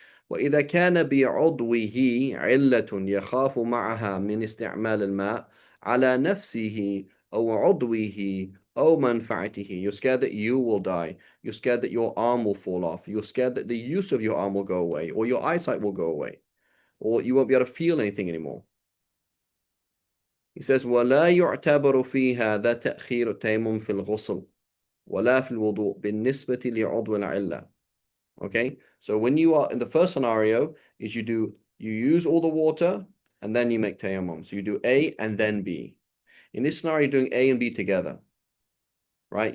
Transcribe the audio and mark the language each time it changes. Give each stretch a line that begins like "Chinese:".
Arabic: وإذا كان بعضوه علة يخاف معها من استعمال الماء على نفسه أو عضوه أو منفعته.
English: You're scared that you will die. You're scared that your arm will fall off. You're scared that the use of your arm will go away, or your eyesight will go away, or you won't be able to feel anything anymore. He says,
Arabic: ولا يعتبر في هذا تأخير التيمم في الغسل ولا في الوضوء بالنسبة لعضو العلة.
English: Okay, so when you are in the first scenario, is you use all the water and then you make tayammum. So you do A and then B. In this scenario, you're doing A and B together, right?